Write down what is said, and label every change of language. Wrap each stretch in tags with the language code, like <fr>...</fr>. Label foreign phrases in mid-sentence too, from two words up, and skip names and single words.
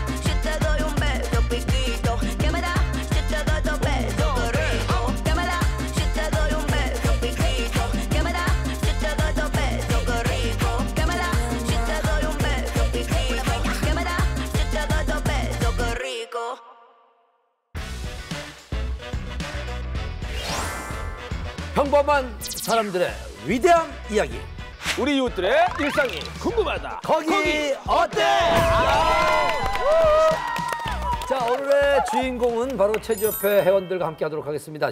<es>Si te doy un beso piquito. ¿Qué me da? Si te doy dos besos, qué rico. ¿Qué me da? Si te doy un beso piquito. ¿Qué me da? Si te doy dos besos, qué rico. ¿Qué me da? Si te doy un beso piquito. ¿Qué me da? Si te doy dos besos, qué rico.</es> <ko>평범한 사람들의 위대한 이야기. 우리 이웃들의 일상이 궁금하다. 거기 어때? 자, 오늘의 주인공은 바로 체조협회 회원들과 함께 하도록 하겠습니다.</ko>